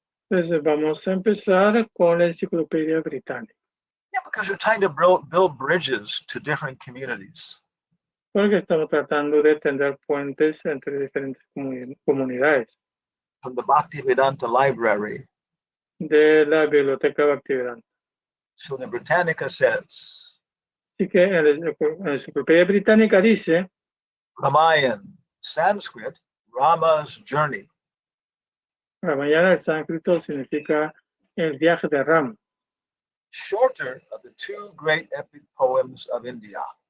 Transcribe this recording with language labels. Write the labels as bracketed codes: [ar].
[es] Entonces, vamos a empezar con la enciclopedia británica. [en] Yeah, because we're trying to build bridges to different communities. [es] Porque estamos tratando de tender puentes entre diferentes comunidades [en] From the Bhaktivedanta Library. [es] de la biblioteca Bhaktivedanta. [en] So the Britannica says, [es] Así que en la enciclopedia británica dice, [en] Ramayana, Sanskrit, Rama's journey. [es] Ramayana en sánscrito significa el viaje de Ram. [en] Shorter of the two great epic poems of India.